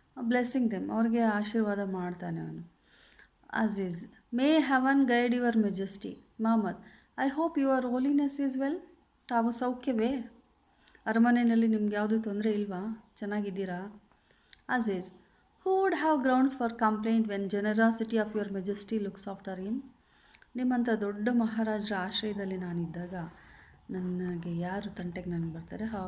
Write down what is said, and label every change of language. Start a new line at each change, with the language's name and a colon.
English: blessing them,
Kannada: ಅವ್ರಿಗೆ ಆಶೀರ್ವಾದ ಮಾಡ್ತಾನೆ ಅವನು.
English: Aziz, may heaven guide your majesty. Muhammad, I hope your holiness is well.
Kannada: ತಾವು ಸೌಖ್ಯವೇ? ಅರಮನೆಯಲ್ಲಿ ನಿಮ್ಗೆ ಯಾವುದೂ ತೊಂದರೆ ಇಲ್ವಾ? ಚೆನ್ನಾಗಿದ್ದೀರಾ?
English: Aziz, who would have grounds for complaint when generosity of your majesty looks after him?
Kannada: ನಿಮ್ಮಂಥ ದೊಡ್ಡ ಮಹಾರಾಜರ ಆಶ್ರಯದಲ್ಲಿ ನಾನಿದ್ದಾಗ ನನಗೆ ಯಾರು ತಂಟೆಗೆ ನನಗೆ ಬರ್ತಾರೆ?